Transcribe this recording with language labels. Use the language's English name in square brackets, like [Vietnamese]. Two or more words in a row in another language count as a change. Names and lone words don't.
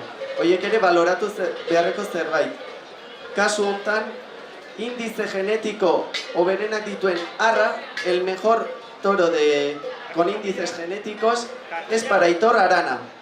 [Basque] Horiek ere baloratu beharreko zerbait. Kasu honetan, indize genetiko hoberenak dituen arra, [Spanish] el mejor toro con índices genéticos es para Aitor Arana.